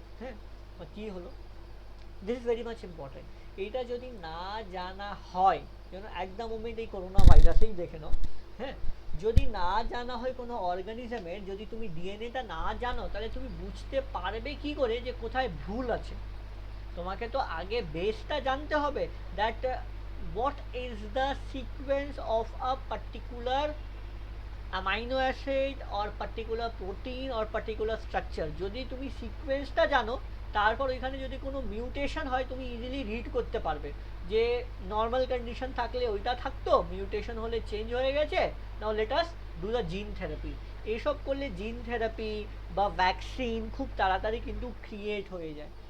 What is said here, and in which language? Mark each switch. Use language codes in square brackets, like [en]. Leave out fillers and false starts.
[en] হ্যাঁ, [bn] বা কী হলো, [en] This is very much important. [bn] এইটা যদি না জানা হয়, যেন [en] at the moment [bn] এই করোনা ভাইরাসেই দেখে নাও, হ্যাঁ, যদি না জানা হয় কোনো অর্গানিজমের, যদি তুমি ডিএনএটা না জানো, তাহলে তুমি বুঝতে পারবে কি করে যে কোথায় ভুল আছে। তোমাকে তো আগে বেসটা জানতে হবে, [en] That what is the sequence of a particular amino acid or particular protein or particular structure। [bn] যদি তুমি সিকোয়েন্সটা জানো, তারপর ওইখানে যদি কোনো মিউটেশন হয়, তুমি ইজিলি রিড করতে পারবে যে নর্মাল কন্ডিশন থাকলে ওইটা থাকতো, মিউটেশন হলে চেঞ্জ হয়ে গেছে, [en] Now let us do the gene therapy. [bn] এইসব করলে জিন থেরাপি বা ভ্যাকসিন খুব তাড়াতাড়ি কিন্তু ক্রিয়েট হয়ে যায়।